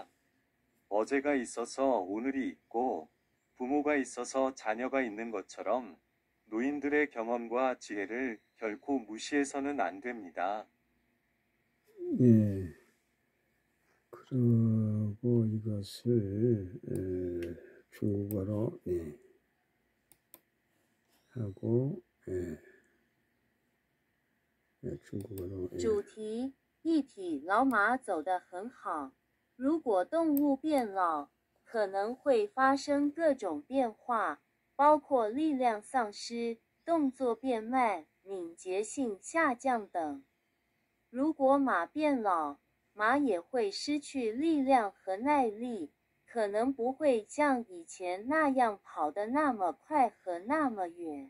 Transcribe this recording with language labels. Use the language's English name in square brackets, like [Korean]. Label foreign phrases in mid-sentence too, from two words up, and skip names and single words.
[Korean] 어제가 있어서 오늘이 있고 부모가 있어서 자녀가 있는 것처럼 노인들의 경험과 지혜를 결코 무시해서는 안 됩니다. 그리고 이것을 중국어로 하고 중국어로 [Chinese] 主题：一体老马走得很好。如果动物变老，可能会发生各种变化，包括力量丧失、动作变慢、敏捷性下降等。如果马变老，马也会失去力量和耐力，可能不会像以前那样跑得那么快和那么远。